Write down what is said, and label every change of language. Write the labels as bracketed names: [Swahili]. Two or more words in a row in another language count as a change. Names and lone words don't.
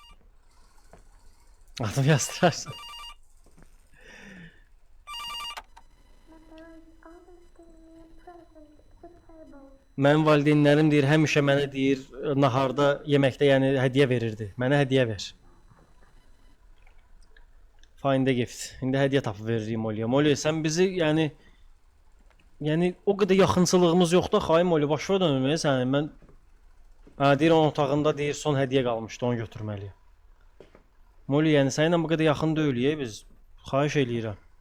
[Azerbaijani] Adım yazdırarsın. Mənim valideynlərim deyir, həmişə mənə deyir, naharda, yeməkdə yəni hədiyyə verirdi. Mənə hədiyyə ver. [English] Find a gift. [Azerbaijani] İndi hədiyyə tapıb veririk Molly'yə. Molly, sən bizi yəni o qədər yaxınçılığımız yoxdur, xay Molly, başa dönmə sən. Mən deyir, onun otağında deyir, son hədiyyə qalmışdı, onu götürməliyəm. Molly, yəni səninlə bu qədər yaxın deyilik biz. Xahiş eləyirəm.